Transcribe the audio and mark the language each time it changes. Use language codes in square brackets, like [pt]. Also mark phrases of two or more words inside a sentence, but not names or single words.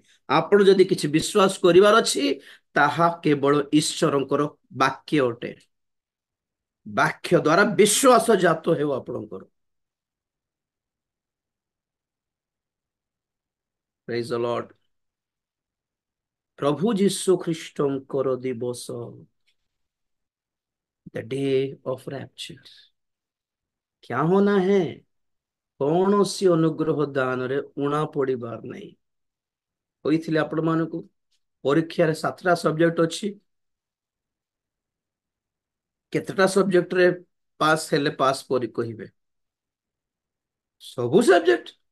[or] ଆପଣ ଯଦି କିଛି ବିଶ୍ୱାସ କରିବାର ଅଛି ତାହା କେବଳ ଈଶ୍ୱରଙ୍କର ବାକ୍ୟ ଅଟେ। ବାକ୍ୟ ଦ୍ଵାରା ବିଶ୍ୱାସ ଜାତ ହେଉ ଆପଣଙ୍କର। [en] Praise the Lord. [or] ପ୍ରଭୁ ଯୀଶୁ ଖ୍ରୀଷ୍ଟଙ୍କର ଦିବସ, [en] The day of rapture. [hi] क्या होना है? [or] କୌଣସି ଅନୁଗ୍ରହ ଦାନରେ ଉଣା ପଡିବାର ନାହିଁ। କହିଥିଲି ଆପଣ ମାନଙ୍କୁ ପରୀକ୍ଷାରେ 7ଟା ସବଜେକ୍ଟ ଅଛି। କେତେଟା ସବଜେକ୍ଟରେ ପାସ୍ ହେଲେ ପାସ୍ ପରି କହିବେ? ସବୁ ସବଜେକ୍ଟ।